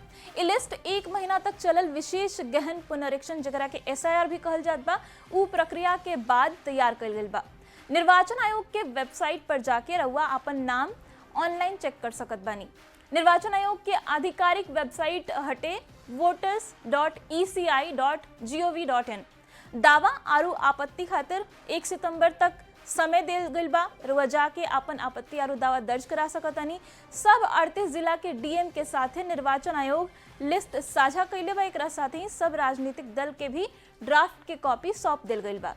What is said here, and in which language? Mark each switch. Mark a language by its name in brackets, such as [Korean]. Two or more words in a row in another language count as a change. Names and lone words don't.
[Bhojpuri] ये लिस्ट 1 महीना तक चलल विशेष गहन पुनरीक्षण जगरा के एसआईआर भी कहल जात बा उ प्रक्रिया के बाद तैयार कइल गेल बा। निर्वाचन आयोग के वेबसाइट पर जाके रहुआ अपन नाम ऑनलाइन चेक कर सकत बानी। निर्वाचन आयोग के आधिकारिक वेबसाइट हटे voters.eci.gov.in। दावा और आपत्ति खातिर 1 सितंबर तक समय देल गइल बा। रुआ जाके अपन आपत्ति और दावा दर्ज करा सकतानी। सब 38 जिला के डीएम के साथे निर्वाचन आयोग लिस्ट साझा कैले बा। एकरा साथ ही सब राजनीतिक दल के भी ड्राफ्ट के कॉपी सौंप देल गइल बा।